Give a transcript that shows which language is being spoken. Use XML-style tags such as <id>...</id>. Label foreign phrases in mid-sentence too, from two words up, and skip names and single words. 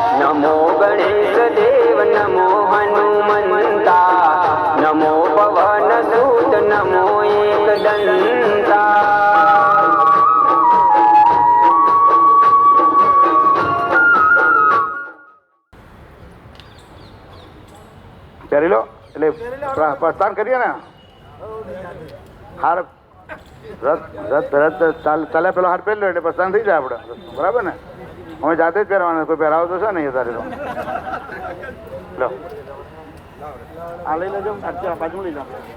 <hi>नमो गणेश देव नमो हनुमंता नमो पवन सूत नमो एकदंता</hi> <gu>પહેરી લો એટલે પ્રસ્થાન કરીએ ને હાર રથ ચાલ્યા પેલો હાર પહેરી લો એટલે પ્રસ્થાન થઈ જાય આપણે બરાબર ને અમે જાતે જ પહેરવાના કોઈ પહેરાવો તો છે ને એ તારે તો લો આ લઈ લેજો બાજુ લઈ જાઓ</gu>